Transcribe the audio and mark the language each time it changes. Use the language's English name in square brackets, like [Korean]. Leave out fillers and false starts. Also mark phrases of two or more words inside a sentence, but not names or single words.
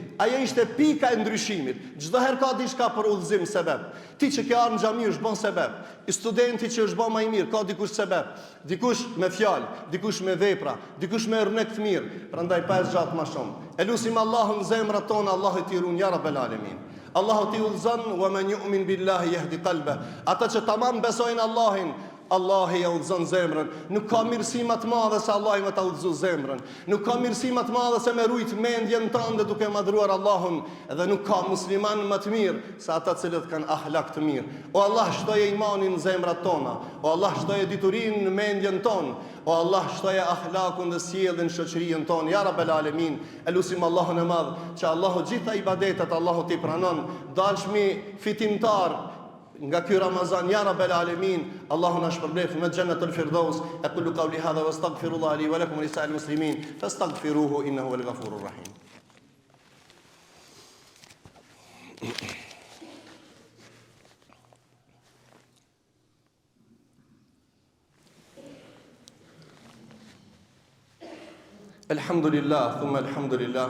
[Albanian] Ajo ishte pika e ndryshimit. Çdo herë ka diçka për udhëzim sebeb. Ti që ke ardhur në xhami është bën sebeb. I studenti që është bën më i mirë, ka dikush sebeb. Dikush me fjalë, dikush me vepra, dikush me rnek të mirë. Prandaj pa zgjat më shumë. E lutim Allahun në zemrat tona, Allahu t'i ruan [Arabic] يا رب العالمين. [Albanian] Allahu t'i udhëzon, [Arabic] ومن يؤمن بالله يهد قلبه. [Albanian] Ata që tamam besojnë Allahin, Allahi ja udhëzon zemrën. Nuk ka mirësi më të madhe se Allahi më ta udhëzon zemrën. Nuk ka mirësi më të madhe se me rujt mendjen tënde duke madhruar Allahun, dhe nuk ka musliman më të mirë se ata cilët kanë ahlak të mirë. O Allah, shtoje imanin në zemrat tona. O Allah, shtoje diturinë në mendjen tonë. O Allah, shtoje ahlakun dhe sjelljen në shoqërinë tonë. [Arabic] يا رب العالمين, [Albanian] elusim Allahun e madh që Allahu gjitha ibadetet Allahu t'i pranon. Dalshmi fitimtar nga ky Ramazan, [Arabic] يا رب العالمين. [Albanian] Allahu na shpërblef me Jannatul Firdaus. [Arabic] أقول قولي هذا وأستغفر الله لي ولكم ولسائر المسلمين فاستغفروه إنه هو الغفور الرحيم. الحمد لله، ثم الحمد لله.